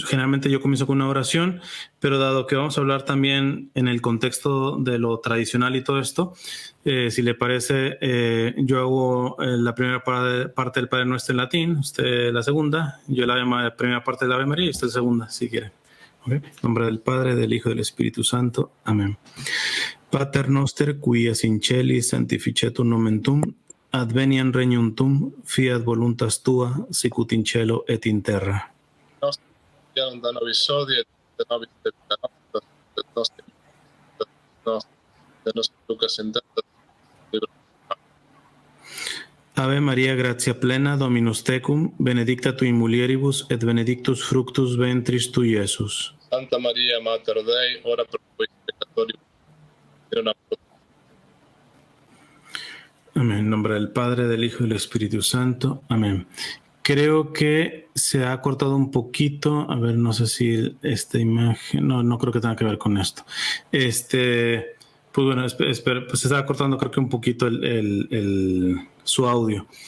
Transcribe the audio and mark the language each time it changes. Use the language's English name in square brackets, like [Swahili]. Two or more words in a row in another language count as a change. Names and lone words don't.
[Spanish] Generalmente yo comienzo con una oración, pero dado que vamos a hablar también en el contexto de lo tradicional y todo esto, si le parece, yo hago la primera parte del Padre Nuestro en latín, usted la segunda, yo la primera parte del Ave María y usted la segunda, si quiere. ¿Okay? En nombre del Padre, del Hijo y del Espíritu Santo. Amén. [Latin] Pater noster, qui es in celis, sanctificetur nomen tuum, adveniam regnum tuum, fiat voluntas tua, sicut in cielo et in terra. Ave Maria, gratia plena, Dominus tecum, benedicta tu in mulieribus, et benedictus fructus ventris tui, Iesus. Santa Maria, Mater Dei, ora pro nobis peccatoribus, [Spanish] Amén. En nombre del Padre, del Hijo y del Espíritu Santo. Amén. Creo que se ha cortado un poquito. A ver, no sé si esta imagen... No creo que tenga que ver con esto. Pues bueno, pues se está cortando creo que un poquito su audio.